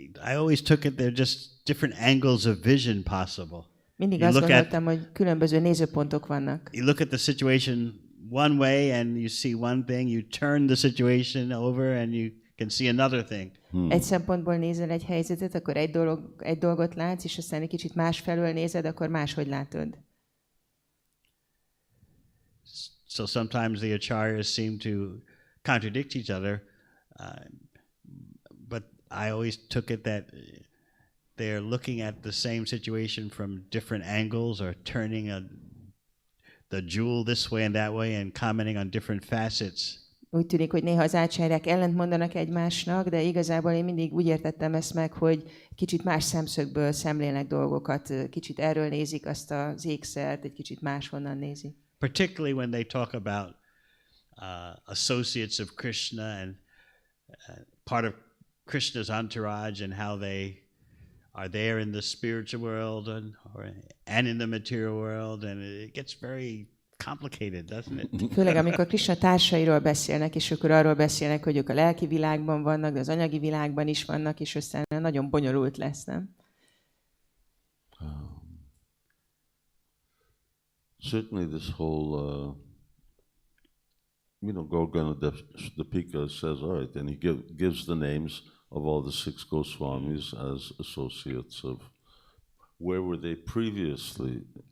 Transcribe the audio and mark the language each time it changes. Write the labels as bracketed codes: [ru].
[en] I always took it they're just different angles of vision possible. [hu] Mindig azt gondoltam, hogy különböző nézőpontok vannak. [en] You look at the situation one way and you see one thing, you turn the situation over and you can see another thing. [hu] Egy szempontból nézel egy helyzetet, akkor egy dolgot látsz, és aztán egy kicsit másfelől nézed, akkor máshogy látod. [en] So sometimes the acharyas seem to contradict each other, but I always took it that they're looking at the same situation from different angles or turning the jewel this way and that way and commenting on different facets. [hu] Úgy tűnik, hogy néha az ácsáryák ellentmondanak egymásnak, de igazából én mindig úgy értettem ezt meg, hogy kicsit más szemszögből szemlélnek dolgokat, kicsit erről nézik azt az ékszert, egy kicsit máshonnan nézik. [en] Particularly when they talk about associates of Krishna and part of Krishna's entourage and how they are there in the spiritual world and in the material world, and it gets very complicated, doesn't it? [hu] Főleg amikor Krishna társairól beszélnek, és akkor arról beszélnek, hogy ők a lelki világban vannak, de az anyagi világban is vannak, és aztán nagyon bonyolult lesz, nem? [en] Certainly this whole, Gorganadipika says, all right, and he gives the names of all the 6 Gosvāmīs as associates of, where were they previously?